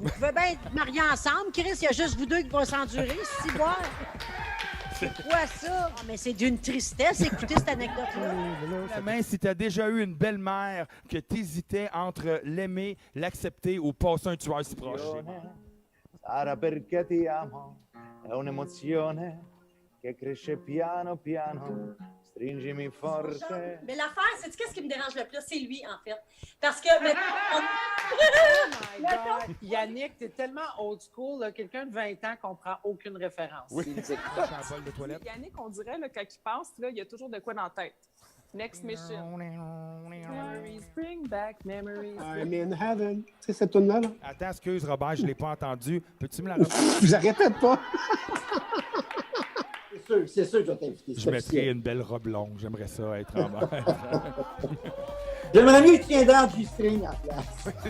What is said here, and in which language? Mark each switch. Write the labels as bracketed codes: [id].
[fr] Vous pouvez bien être mariés ensemble, Chris. Il y a juste vous deux qui vont s'endurer, si boire. C'est quoi ça? Oh, mais c'est d'une tristesse, écoutez cette anecdote-là. Main, si tu as déjà eu une belle-mère que tu hésitais entre l'aimer, l'accepter ou passer un tueur si proche. [it] Sarà perché ti amo, è un'emozione che cresce piano piano. Stringimi forte. [fr] Mais l'affaire, c'est qu'est-ce qui me dérange le plus? C'est lui, en fait. Parce que... [en] Oh my God! [fr] Yannick, t'es tellement old school, là. Quelqu'un de 20 ans comprend aucune référence. Oui. De toilette. Yannick, on dirait, là, quand il passe, là, il y a toujours de quoi dans la tête. [en] Next mission. Memories, bring back memories. I'm in heaven. [fr] C'est cette tune-là, là? Attends, excuse, Robert, je ne l'ai pas entendu. Peux-tu me la reprendre? Je la répète pas. C'est sûr que je vais t'inviter. Je mettrais une belle robe longue. J'aimerais ça être en mode. J'aimerais mieux que tu tiendrais en G-string en place.